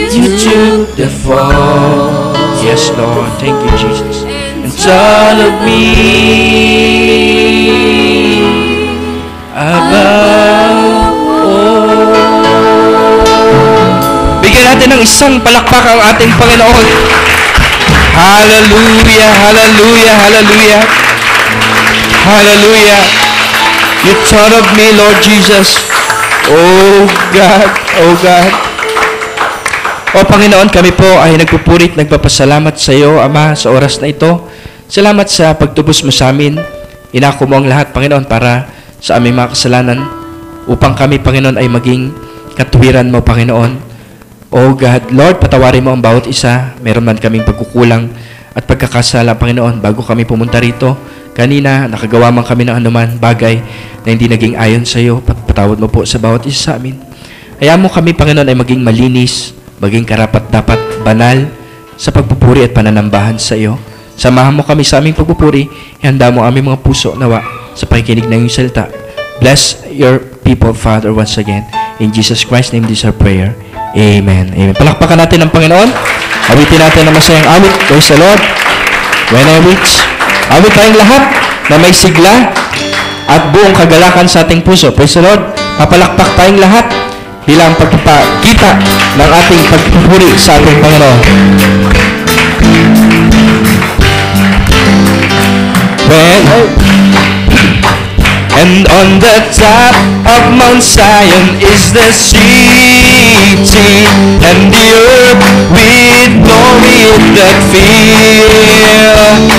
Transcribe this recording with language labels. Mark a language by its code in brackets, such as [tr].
[en] You took the fall. Yes, Lord. Thank you, Jesus. And thought of me above all. [tl] Bigyan natin ng isang palakpak ang ating Panginoon. [en] Hallelujah, hallelujah, hallelujah. Hallelujah. You thought of me, Lord Jesus. Oh God, oh God. [tl] O Panginoon, kami po ay nagpupurit, nagpapasalamat sa iyo, Ama, sa oras na ito. Salamat sa pagtubos mo sa amin. Inako mo ang lahat, Panginoon, para sa aming mga kasalanan, upang kami, Panginoon, ay maging katuwiran mo, Panginoon. [en] Oh God, Lord, [tl] patawarin mo ang bawat isa. Meron man kaming pagkukulang at pagkakasala, Panginoon, bago kami pumunta rito. Kanina, nakagawa man kami ng anuman bagay na hindi naging ayon sa iyo. Patawad mo po sa bawat isa sa amin. Hayaan mo kami, Panginoon, ay maging malinis, maging karapat-dapat, banal sa pagpupuri at pananambahan sa iyo. Samahan mo kami sa aming pagpupuri. Ihanda mo aming mga puso nawa sa pakikinig ng iyong salita. [en] Bless your people, Father, once again. In Jesus Christ's name, this is our prayer. Amen. Amen. [tl] Palakpakan natin ang Panginoon. Awitin natin ang masayang awit. [en] Praise the Lord. When I reach, [tl] awit tayong lahat na may sigla at buong kagalakan sa ating puso. [en] Praise the Lord. [tl] Papalakpak tayong lahat bilang pagpapakita ng ating pagpupuri sa ating Panginoon. [en] And on the top of Mount Zion is the city, and the earth with glory that fill.